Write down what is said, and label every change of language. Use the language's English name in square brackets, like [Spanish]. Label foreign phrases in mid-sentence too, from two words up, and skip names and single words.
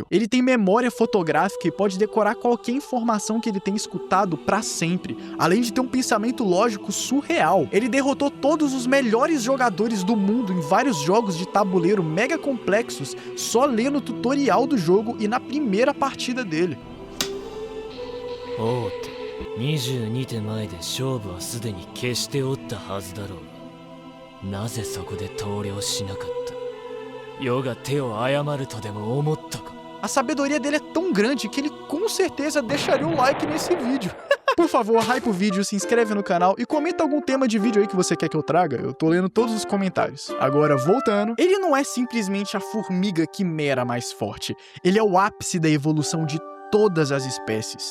[Portuguese] Ele tem memória fotográfica e pode decorar qualquer informação que ele tenha escutado para sempre, além de ter um pensamento lógico surreal. Ele derrotou todos os melhores jogadores do mundo em vários jogos de tabuleiro mega complexos só lendo o tutorial do jogo e na primeira partida dele. [Japanese] 22 手前で勝負はすでに決しておったはずだろう。なぜそこで投了しなかった。余が手を誤るとでも思ったか。 [Portuguese] A sabedoria dele é tão grande que ele com certeza deixaria um like nesse vídeo. Por favor, hype o vídeo, se inscreve no canal e comenta algum tema de vídeo aí que você quer que eu traga. Eu tô lendo todos os comentários. Agora, voltando, ele não é simplesmente a formiga quimera mais forte. Ele é o ápice da evolução de todas as espécies.